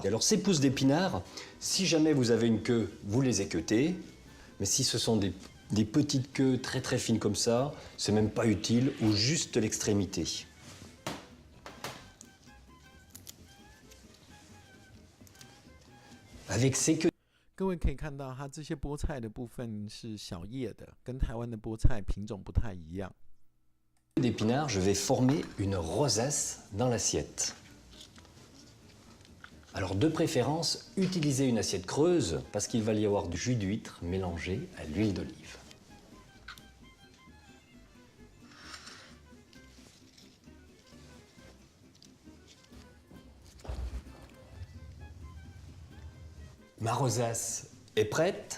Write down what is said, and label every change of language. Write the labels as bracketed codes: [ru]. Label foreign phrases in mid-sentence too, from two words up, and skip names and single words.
[fr] Alors, ces pousses d'épinards, si jamais vous avez une queue, vous les équeutez. Mais si ce sont des petites queues très très fines comme ça, c'est même pas utile, ou juste l'extrémité. Avec ces queues [zh] 各位可以看到，它这些菠菜的部分是小叶的，跟台湾的菠菜品种不太一样。 [fr] d'épinards, je vais former une rosace dans l'assiette. Alors de préférence, utilisez une assiette creuse parce qu'il va y avoir du jus d'huître mélangé à l'huile d'olive. Ma rosace est prête.